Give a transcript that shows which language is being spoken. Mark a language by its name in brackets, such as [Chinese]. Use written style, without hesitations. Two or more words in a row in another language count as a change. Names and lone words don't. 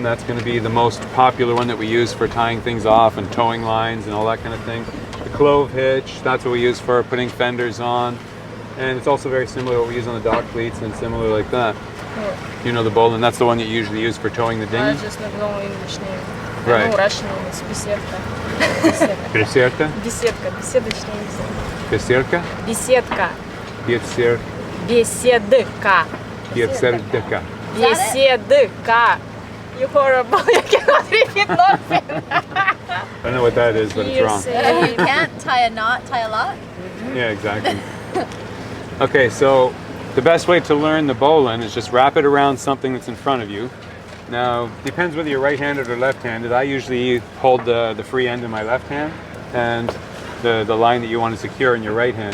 [English] That's going to be the most popular one that we use for tying things off and towing lines and all that kind of thing. The clove hitch, that's what we use for putting fenders on. And it's also very similar to what we use on the dock cleats and similar like that. You know the bowline, that's the one that you usually use for towing the I dinghy? just know English name. Right. I know Russian name is беседка. [Russian] Беседка? Беседка. Беседочный язык. Беседка? Беседка. Беседка. Беседка. Беседка. Беседка. [English] You horrible. You cannot repeat nothing. I don't know what that is, but it's wrong. You can't tie a knot, tie a lot. Yeah, exactly. Okay, so the best way to learn the bowline is just wrap it around something that's in front of you. Now, depends whether you're right-handed or left-handed. I usually hold the free end in my left hand and the line that you want to secure in your right hand.